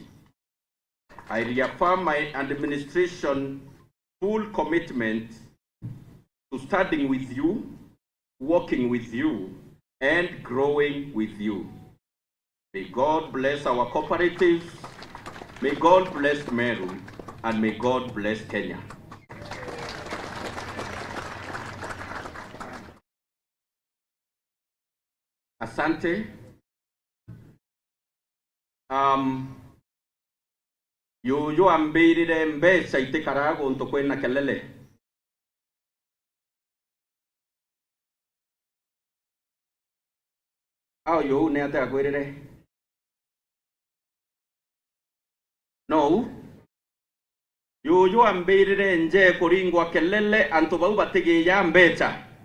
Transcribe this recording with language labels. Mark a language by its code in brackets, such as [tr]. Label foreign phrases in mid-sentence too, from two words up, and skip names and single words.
[en] I reaffirm my administration's full commitment to studying with you, working with you, and growing with you. May God bless our cooperatives, may God bless Meru, and may God bless Kenya. [sw] Asante. [mer] Yo ambirire mbesa itekarago ntokwena kelele. Yo ne ata kwirire. No. Yo ambirire nje kuringwa kelele antobau batege ya mbeta.